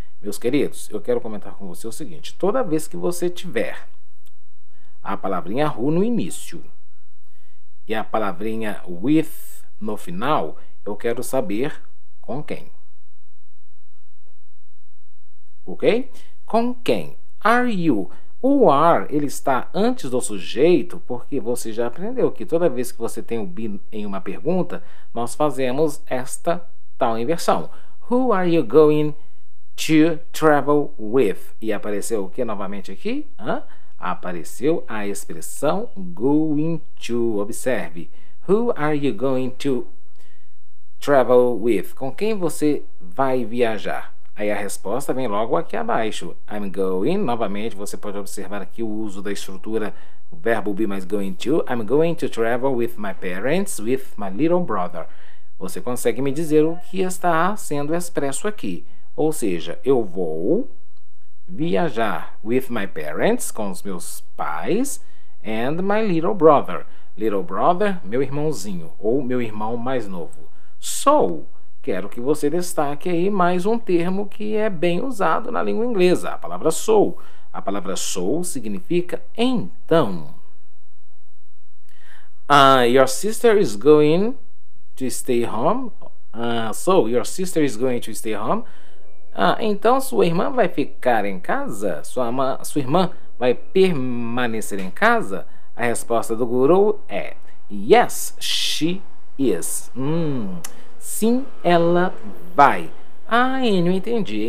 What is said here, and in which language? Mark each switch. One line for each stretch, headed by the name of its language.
Portuguese: Meus queridos, eu quero comentar com você o seguinte. Toda vez que você tiver a palavrinha who no início e a palavrinha with no final, eu quero saber com quem. Ok? Com quem?
English: Are you?
Portuguese: O are, ele está antes do sujeito, porque você já aprendeu que toda vez que você tem o be em uma pergunta, nós fazemos esta tal inversão.
English: Who are you going to travel with?
Portuguese: E apareceu o que novamente aqui? Apareceu a expressão going to. Observe.
English: Who are you going to travel with?
Portuguese: Com quem você vai viajar? Aí a resposta vem logo aqui abaixo.
English: I'm going.
Portuguese: Novamente, você pode observar aqui o uso da estrutura, o verbo be mais going to.
English: I'm going to travel with my parents, with my little brother.
Portuguese: Você consegue me dizer o que está sendo expresso aqui. Ou seja, eu vou viajar
English: with my parents,
Portuguese: com os meus pais,
English: and my little brother.
Portuguese: Little brother, meu irmãozinho, ou meu irmão mais novo. So, quero que você destaque aí mais um termo que é bem usado na língua inglesa, a palavra so. A palavra so significa então.
English: Your sister is going to stay home. So, your sister is going to stay home.
Portuguese: Então sua irmã vai ficar em casa? Sua irmã vai permanecer em casa? A resposta do guru é
English: yes, she is.
Portuguese: Sim, ela vai. Não entendi.